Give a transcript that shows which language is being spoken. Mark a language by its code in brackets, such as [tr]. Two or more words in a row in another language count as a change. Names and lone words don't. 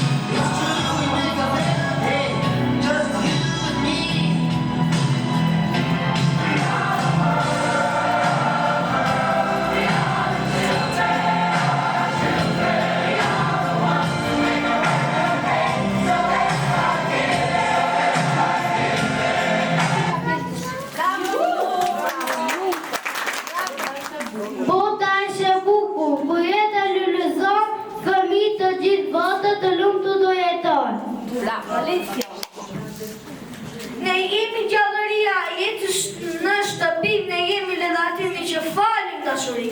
[en] It's true, we make a better day, just you and me. We are the world. We are the children. We are the ones who make a better day, so let's start [sq] Bota është e bukur, ku jeta lulëzon, fëmijë të gjithë botës të lumtur do jetojnë. Ne jemi gjallëria e jetës në shtëpi, ne jemi ledhatimi që falim dashuri.